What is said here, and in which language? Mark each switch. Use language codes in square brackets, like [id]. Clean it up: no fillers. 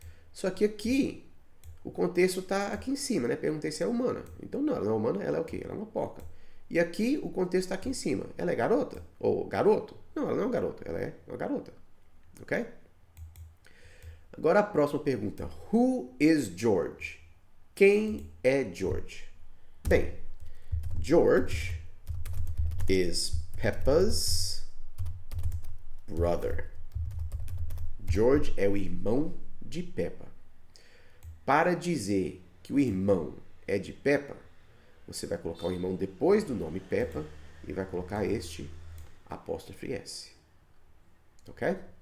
[pt] Só que aqui, o contexto está aqui em cima, né? Perguntei se é humana. Então não, ela não é humana, ela é o quê? Ela é uma porca. E aqui o contexto está aqui em cima. Ela é garota? Ou garoto? Não, ela não é uma garota, ela é uma garota. Ok? Agora a próxima pergunta. [en] Who is George? [pt] Quem é George? [en] Bem, George is Peppa's brother. [pt] George é o irmão de Peppa. Para dizer que o irmão é de Peppa, você vai colocar o irmão depois do nome Peppa e vai colocar este apóstrofe S. Ok?